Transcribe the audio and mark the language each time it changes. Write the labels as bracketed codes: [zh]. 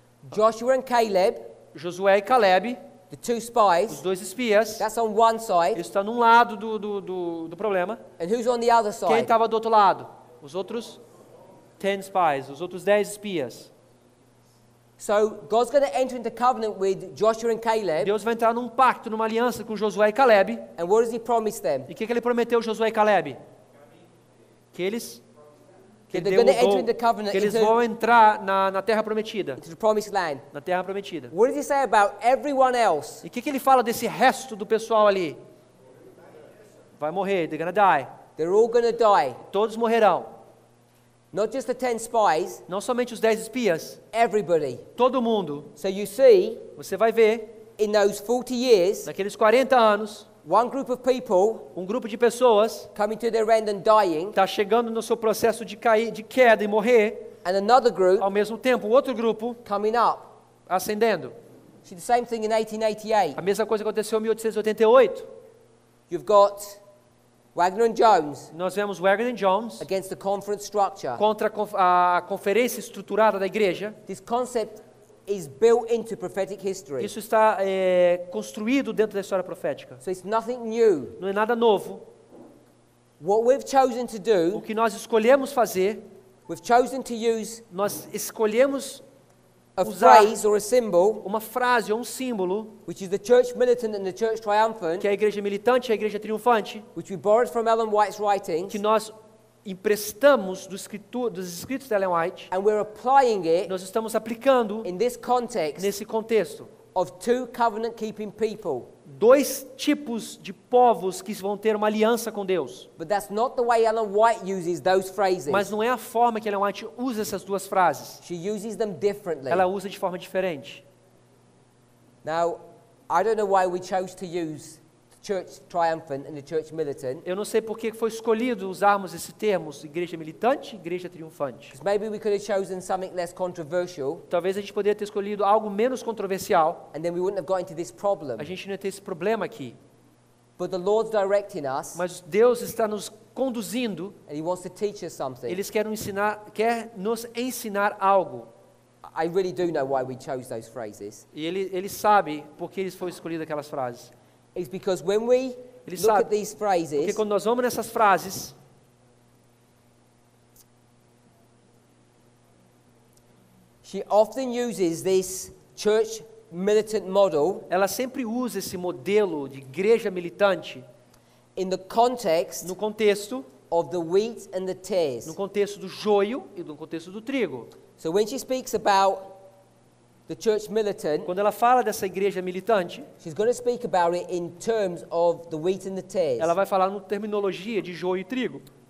[en] Joshua and Caleb, [pt] Josué e Caleb, [en] the 2 [pt] os [en] spies, [pt] 2 espias, [en] that's on one side. [pt] eles estão num lado do problema. [en] And who's on the other [pt] Quem [en] side? [pt] estava do outro lado? Os outros 10 spies, os outros 10 espias. [en] So God's going to enter into covenant with Joshua and Caleb. [pt] Deus vai entrar num pacto, numa aliança com Josué e Caleb. [en] And what does he promise them? [pt] E o que ele prometeu Josué e Caleb? Que eles [en] That they're going to enter into covenant [pt] que eles [en] into [pt] vão entrar na terra prometida, [en] the promised land. [pt] na terra prometida. [en] What does he say about everyone else? [pt] E o que ele fala desse resto do pessoal ali? Vai morrer, [en] they're gonna die. They're all going to die. [pt] Todos morrerão. [en] Not just the 10 spies, [pt] Não somente os 10 espias, [en] everybody. [pt] todo mundo. [en] So you see, [pt] Você vai ver, [en] in those 40 years, [pt] naqueles 40 anos, [en] one group of people [pt] um grupo de pessoas [en] coming to their end and dying, [pt] está chegando no seu processo de cair, de queda e morrer, [en] and another group [pt] ao mesmo tempo, outro grupo [en] coming up. [pt] ascendendo. [en] See the same thing in 1888. [pt] A mesma coisa aconteceu em 1888. [en] You've got Wagner and Jones [pt] Nós vemos Wagner e Jones [en] against the conference structure. [pt] contra a conferência estruturada da igreja. [en] This concept is built into prophetic history. [pt] Isso está construído dentro da história profética. [en] So it's nothing new. [pt] Não é nada novo. [en] What we've chosen to [pt] O [en] do, [pt] que nós escolhemos fazer, [en] we've chosen to use [pt] nós escolhemos [en] a [pt] usar [en] phrase or a symbol, [pt] uma frase ou um símbolo, [en] which is the church militant and the church triumphant, [pt] que é a igreja militante e a igreja triunfante, [en] which we borrowed from Ellen White's writings, [pt] que nós emprestamos dos escritos de Ellen White. [en] and we're applying it [pt] Nós estamos aplicando [en] in this context [pt] nesse contexto [en] of 2 covenant-keeping people. [pt] 2 tipos de povos que vão ter uma aliança com Deus. [en] But that's not the way Ellen White uses those phrases. [pt] Mas não é a forma que Ellen White usa essas 2 frases. [en] She uses them differently. [pt] Ela usa de forma diferente. [en] Now, I don't know why we chose to use the church triumphant and the church militant, [pt] Eu não sei por que foi escolhido usarmos esse termos, igreja militante e igreja triunfante. [en] because maybe we could have chosen something less controversial, [pt] Talvez a gente poderia ter escolhido algo menos controversial. [en] and then we wouldn't have got into this problem. [pt] A gente não ia ter esse problema aqui. [en] But the Lord's directing us, [pt] Mas Deus está nos conduzindo. [en] and He wants to teach us something. [pt] Quer nos ensinar algo. [en] I really do know why we chose those phrases. [pt] E ele sabe por que foi escolhido aquelas frases. [en] It's because when we [pt] Ele [en] look [pt] sabe. [en] at these [pt] Porque [en] phrases, [pt] quando nós vamos nessas frases, [en] she often uses this church militant model [pt] ela sempre usa esse modelo de igreja militante [en] in the context [pt] no contexto [en] of the wheat and the tares. [pt] no contexto do joio e no contexto do trigo. [en] So when she speaks about the church militant, [pt] Quando ela fala dessa igreja militante, [en] she's going to speak about it in terms of the wheat and the tares. [pt] ela vai falar na terminologia de joio e trigo.